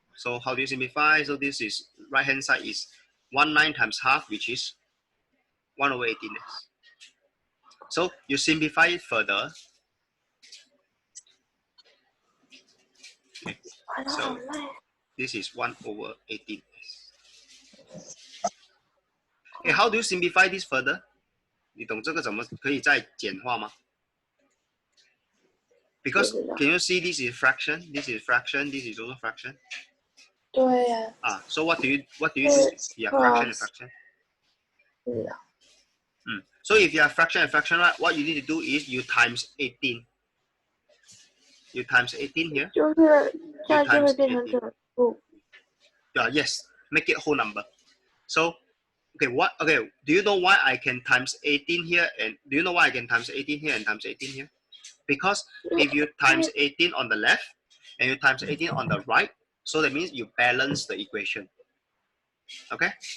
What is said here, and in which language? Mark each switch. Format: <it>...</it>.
<en>So how do you simplify? So this is right hand side is 1/9 times half, which is 1/18S. So you simplify it further. Okay. So this is 1/18S. Okay, how do you simplify this further?</en> <zh>你懂这个怎么可以再简化吗？</zh> <en>Because can you see this is fraction, this is fraction, this is also fraction.</en> <zh>对呀。</zh> <en>So what do you do? Yeah, fraction and fraction. Yeah. So if you have fraction and fraction, right, what you need to do is you times 18. You times 18 here.</en> <zh>就是这样就会变成整数。</zh> <en>Yeah, yes, make it whole number. So, okay, do you know why I can times 18 here and do you know why I can times 18 here and times 18 here? Because if you times 18 on the left and you times 18 on the right, so that means you balance the equation. Okay?</en>